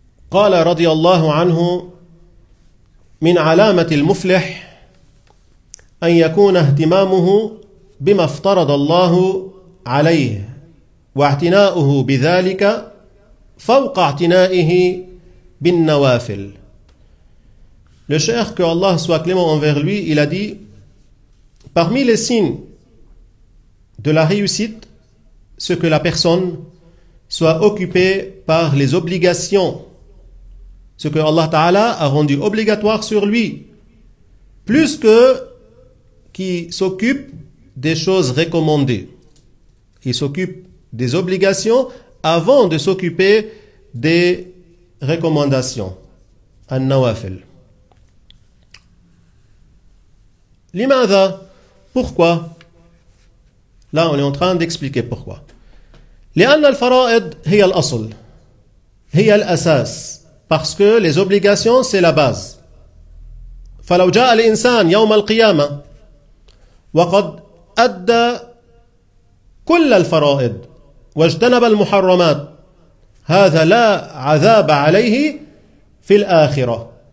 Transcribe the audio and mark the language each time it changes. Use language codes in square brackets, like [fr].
[ar] قال رضي الله عنه من علامة المفلح أن يكون اهتمامه بما افترض الله عليه واعتناؤه بذلك فوق اعتنائه بالنوافل. [fr] Le cheikh, que Allah soit clément envers lui, il a dit, parmi les signes de la réussite, ce que la personne soit occupée par les obligations, ce que Allah Ta'ala a rendu obligatoire sur lui, plus que qui s'occupe des choses recommandées. Il s'occupe des obligations avant de s'occuper des recommandations. An-nawafil. [ar] Limadha? [fr] Pourquoi? Là, on est en train d'expliquer pourquoi. [ar] لأن الفرائض هي الأصل هي الأساس. [fr] Parce que les obligations, c'est la base. [ar] فلو جاء الإنسان يوم القيامة وقد أدى كل الفرائض واجتنب المحرمات هذا لا عذاب عليه في الآخرة.